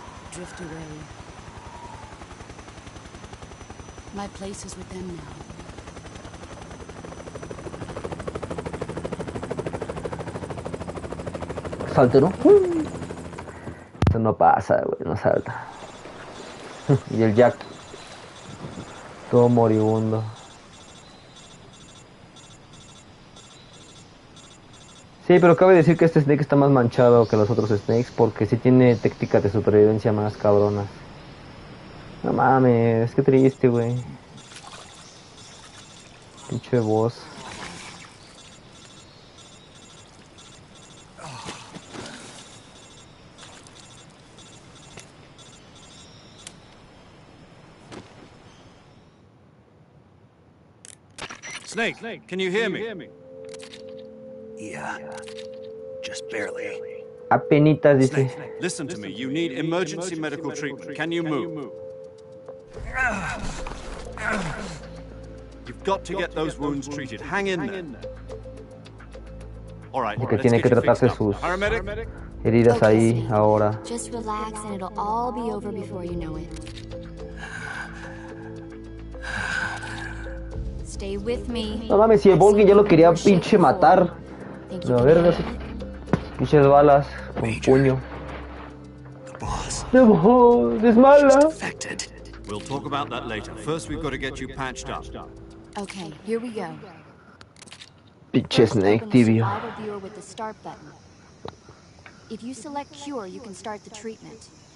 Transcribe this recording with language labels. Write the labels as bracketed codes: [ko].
[en] Drift away. My place is with them now. [es] Salte, ¿no? Eso no pasa, güey, no salta. Y el Jack. Todo moribundo. Sí, pero cabe decir que este Snake está más manchado que los otros Snakes porque sí tiene técnicas de supervivencia más cabronas. No mames, qué triste, güey. Pinche boss. [en] Snake, can you hear me? Yeah, just barely. [es] Apenitas, dice. [en] Snake, listen to me. You need emergency medical treatment. Can you move? You've got to get those wounds treated. Hang in there. All right, [es] Que tiene que tratarse sus heridas ahí ahora. [en] Just relax and it'll all be over before you know it. Stay with me. [es] No mames, si el Volgin ya lo quería pinche matar. No, verga, pinches balas con puño. No, desmala. [en] We'll talk about that later. First, we've got to get you patched up. Okay, here we go. [es] Pinche Snake tibio. [en] With the start button. If you select cure, you can start the treatment.